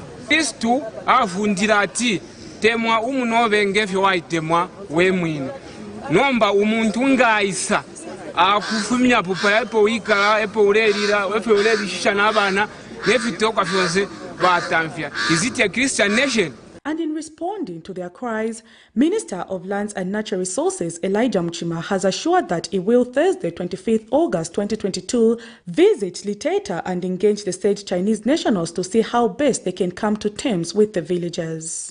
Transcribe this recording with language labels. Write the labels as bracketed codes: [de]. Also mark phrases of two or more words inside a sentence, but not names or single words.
[bem] Kristu avundira ati temwa umunobengefyo waitemwa wemwine nomba umuntu ngayisa akufumya pupa epo wikala epo urelira epo urelishisha n'abana nefitoka fyose batamfya. [en] Is it a Christian nation? And in responding to their cries, Minister of Lands and Natural Resources Elijah Muchima has assured that he will Thursday, 25th August 2022, visit LITETA and engage the state Chinese nationals to see how best they can come to terms with the villagers.